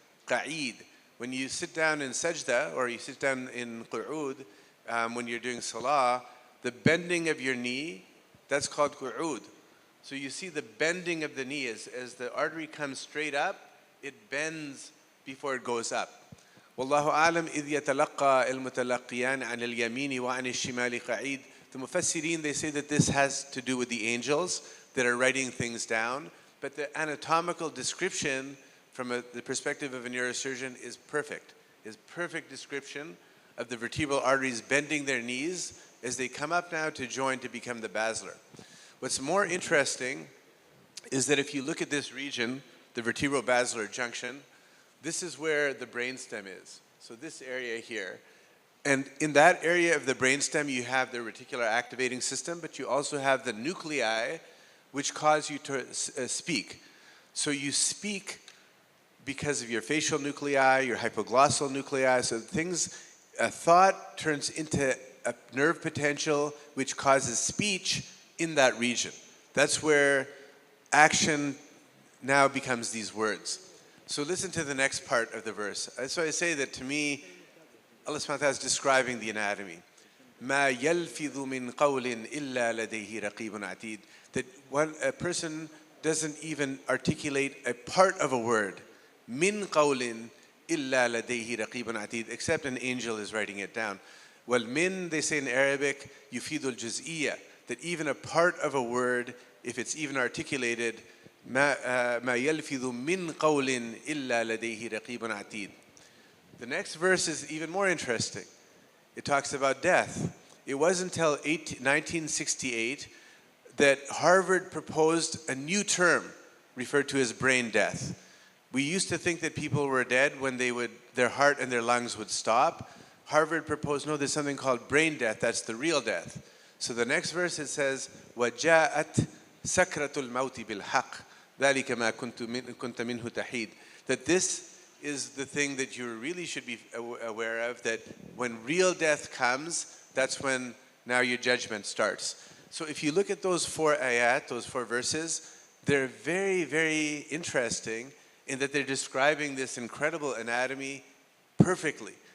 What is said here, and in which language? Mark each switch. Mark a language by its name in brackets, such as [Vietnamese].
[English] Qa'id. When you sit down in sajda, or you sit down in qu'ud, when you're doing salah, the bending of your knee, that's called qu'ud. So you see the bending of the knee as the artery comes straight up, it bends before it goes up. [Arabic] Wallahu alam, إِذْ يَتَلَقَّى الْمُتَلَقِّيَانِ عَنِ الْيَمِينِ وَعَنِ الشِّمَالِ قَعِيدٌ. [English] The Mufassirin, they say that this has to do with the angels that are writing things down, but the anatomical description from the perspective of a neurosurgeon is perfect description of the vertebral arteries bending their knees as they come up now to join to become the basilar. What's more interesting is that if you look at this region, the vertebral-basilar junction, this is where the brainstem is. So this area here. And in that area of the brainstem, you have the reticular activating system, but you also have the nuclei which cause you to speak. So you speak because of your facial nuclei, your hypoglossal nuclei. So a thought turns into a nerve potential which causes speech in that region. That's where action now becomes these words. So listen to the next part of the verse. So I say that to me, Allah subhanahu wa ta'ala is describing the anatomy. [Arabic] ما يلفظ من قول إلا لديه رقيب عتيد. [English] That a person doesn't even articulate a part of a word. [Arabic] من قول إلا لديه رقيب عتيد, [English] except an angel is writing it down. Well, min, they say in Arabic, [Arabic] يفيد الجزئية, [English] that even a part of a word, if it's even articulated, [Arabic] ما يلفظ من قول إلا لديه رقيب عتيد. [English] The next verse is even more interesting. It talks about death. It wasn't until 1968 that Harvard proposed a new term referred to as brain death. We used to think that people were dead when their heart and their lungs would stop. Harvard proposed, no, there's something called brain death. That's the real death. So the next verse, it says, [Arabic] وَجَاءَتْ سَكْرَةُ الْمَوْتِ بِالْحَقِّ ذَلِكَ مَا كُنْتَ مِنْهُ تَحِيدٌ. [English] That this is the thing that you really should be aware of, that when real death comes, that's when now your judgment starts. So if you look at those 4 ayat, those 4 verses, they're very, very interesting in that they're describing this incredible anatomy perfectly.